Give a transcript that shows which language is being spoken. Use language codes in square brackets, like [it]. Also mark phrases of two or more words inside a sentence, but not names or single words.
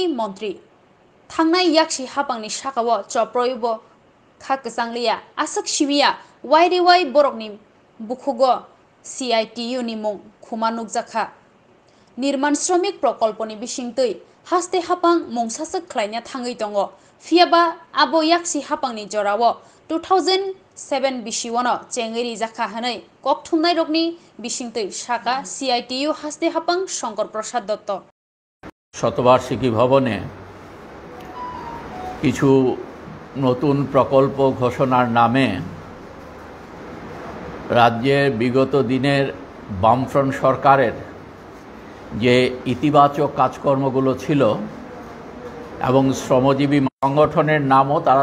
[trp] मन्त्रि थांनाय याक्षि हाबांनि साकाओ चप्रयोबो खाकसांलिया आसक सिमिया वाइरे वाइ बरकनि बुखुगो CITU नि मुं खुमा नुकजाखा निर्माण श्रमिक प्रकल्पनि बिसिंतै हास्ते हापां मुंसासक ख्लायना थाङै दङ फियाबा आबो याक्षि हापांनि जरावो 2007 बिसिवनो चेंगेरि जाखा हनै ककथुमनाय रगनि बिसिंतै साका CITU हास्ते हापां शंकर प्रसाद दत्त [bn] শতবার্ষিকী ভবনে কিছু নতুন প্রকল্প ঘোষণার নামে রাজ্যের বিগত দিনের বামফ্রন্ট সরকারের যে ইতিবাচক কাজকর্মগুলো ছিল এবং শ্রমজীবী সংগঠনের নামও তারা